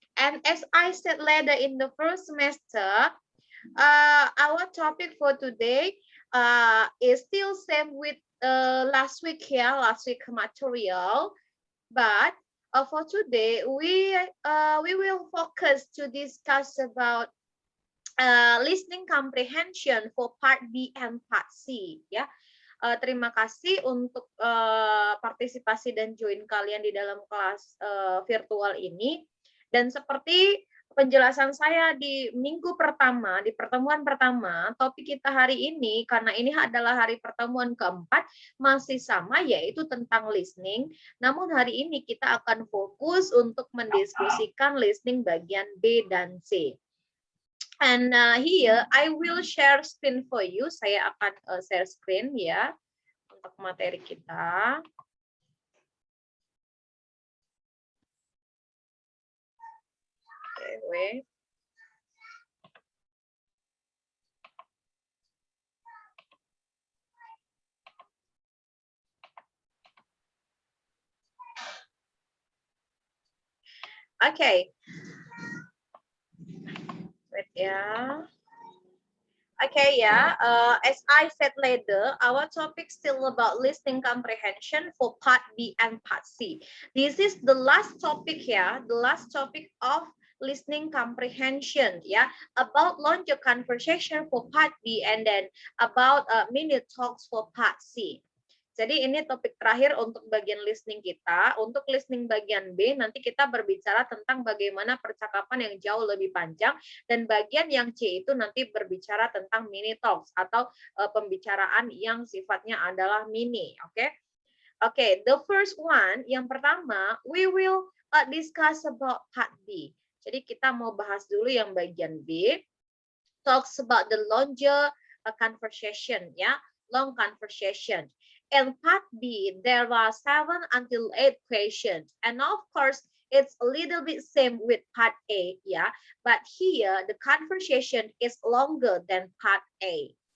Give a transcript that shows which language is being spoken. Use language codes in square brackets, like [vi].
[en] And as I said later in the first semester, our topic for today is still same with last week, yeah, last week material. But for today, we will focus to discuss about listening comprehension for part B and part C, ya. [id] Terima kasih untuk partisipasi dan join kalian di dalam kelas virtual ini. Dan seperti penjelasan saya di minggu pertama, di pertemuan pertama, topik kita hari ini, karena ini adalah hari pertemuan keempat, masih sama, yaitu tentang listening. Namun hari ini kita akan fokus untuk mendiskusikan listening bagian B dan C. [en] And here I will share screen for you. [id] Saya akan share screen ya untuk materi kita. [en] Okay, wait. Okay. Wait ya. Okay, yeah. As I said later, our topic still about listening comprehension for part B and part C. This is the last topic here, the last topic of listening comprehension, yeah, about longer conversation for part B and then about minute talks for part C. [id] Jadi ini topik terakhir untuk bagian listening kita. Untuk listening bagian B, nanti kita berbicara tentang bagaimana percakapan yang jauh lebih panjang. Dan bagian yang C itu nanti berbicara tentang mini talks atau pembicaraan yang sifatnya adalah mini. [en] Oke, the first one, [id] yang pertama, [en] we will discuss about part B. [id] Jadi kita mau bahas dulu yang bagian B. [en] Talks about the longer conversation, ya, long conversation. In part B, there are 7 until 8 questions. And of course, it's a little bit same with part A, yeah. But here, the conversation is longer than part A.